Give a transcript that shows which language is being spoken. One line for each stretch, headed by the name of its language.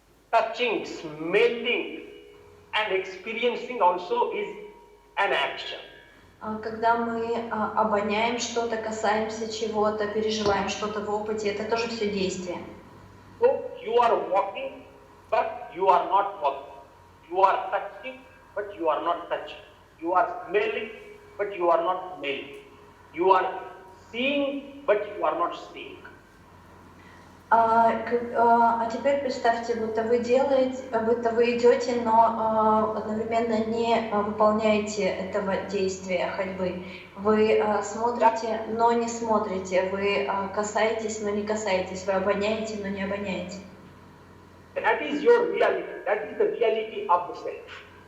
English: Touching, smelling, and experiencing also is an action.
Russian: Когда мы обоняем что-то, касаемся чего-то, переживаем что-то в опыте, это тоже все действие.
English: So you are walking, but you are not walking. You are touching, but you are not touching. You are smelling, but you are not smelling. You are seeing, but you are not seeing.
Russian: А теперь представьте, будто вы идете, но одновременно не выполняете этого действия ходьбы. Вы смотрите, но не смотрите. Вы касаетесь, но не касаетесь. Вы обоняете, но не обоняете.
English: That is your reality. That is the reality of the self.